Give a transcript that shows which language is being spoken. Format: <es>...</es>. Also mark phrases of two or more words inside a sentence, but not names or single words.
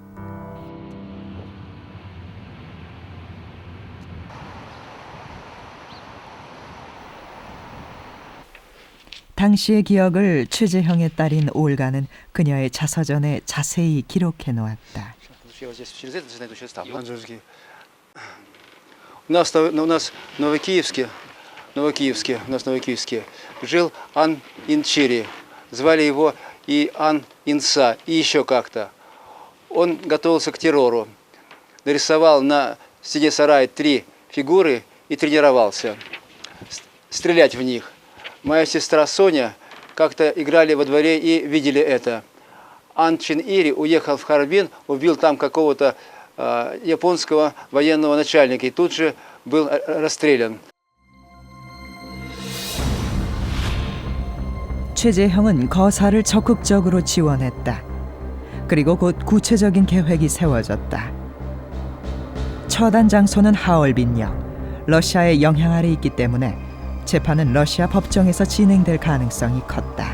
<ko>당시의 기억을 최재형의 딸인 올가는 그녀의 자서전에 자세히 기록해 놓았다.</ko> <ru>У нас в Новокиевске жил Ан Инчири. Звали его и Ан Инса, и еще как-то. Он готовился к террору. Нарисовал на стене сарая 3 фигуры и тренировался стрелять в них. Моя сестра Соня как-то играли во дворе и видели это. Ан Чин Ири уехал в Харбин, убил там какого-то японского военного начальника и тут же был расстрелян.</ru> <ko>최재형은 거사를 적극적으로 지원했다. 그리고 곧 구체적인 계획이 세워졌다. 처단 장소는 하얼빈역. 러시아의 영향 아래 있기 때문에 재판은 러시아 법정에서 진행될 가능성이 컸다.</ko>